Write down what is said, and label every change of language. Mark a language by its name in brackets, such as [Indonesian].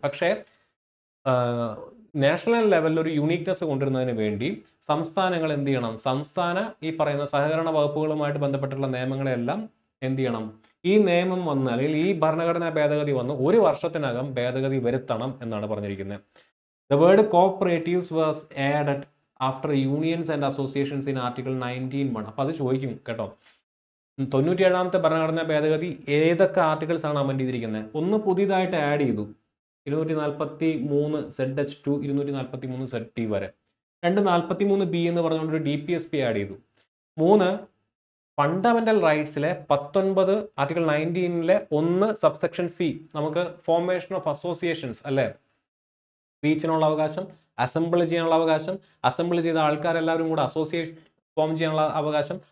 [Malayalam] പക്ഷേ നാഷണൽ ലെവലിൽ ഒരു യൂണീക്നെസ് കൊണ്ടുവരുന്നതിന് വേണ്ടി സംസ്ഥാനങ്ങൾ എന്ത് ചെയ്യണം? ഈ പറയുന്ന സഹകരണ വകുപ്പുകളുമായിട്ട് ബന്ധപ്പെട്ടുള്ള നിയമങ്ങളെല്ലാം എന്ത് ചെയ്യണം? ഈ നിയമം വന്ന്, അല്ലെങ്കിൽ ഈ ഭരണഘടനാ ഭേദഗതി വന്ന് 1 വർഷത്തിനകം ഭേദഗതി വരുത്തണം എന്നാണ് പറഞ്ഞിരിക്കുന്നത്. [English] The word cooperatives was added after unions and associations in Article 19(1). [Malayalam] അപ്പോൾ അത് ചോദിക്കും കേട്ടോ. 97ാമത്തെ ഭരണഘടനാ ഭേദഗതി ഏതൊക്കെ ആർട്ടിക്കിൾസ് ആണ് അമെൻഡ് ചെയ്തിരിക്കുന്നത്? ഒന്ന് പുതിയതായിട്ട് ആഡ് ചെയ്തു 243 ZH2 243 ZT വരെ. 243B എന്ന് പറഞ്ഞുകൊണ്ടൊരു DPSP ആഡ് ചെയ്തു. 3 ഫണ്ടമെന്റൽ റൈറ്റ്സിലെ 19 ആർട്ടിക്കിൾ 19ലെ 1 സബ്സെക്ഷൻ സി നമുക്ക് ഫോർമേഷൻ ഓഫ് അസോസിയേഷൻസ് അല്ലേ, സ്പീച്ചിനുള്ള അവകാശം, അസംബിൾ ചെയ്യാനുള്ള അവകാശം, അസംബിൾ ചെയ്ത ആൾക്കാരെല്ലാവരും കൂടെ അസോസിയേഷൻ ഫോം ചെയ്യാനുള്ള അവകാശം.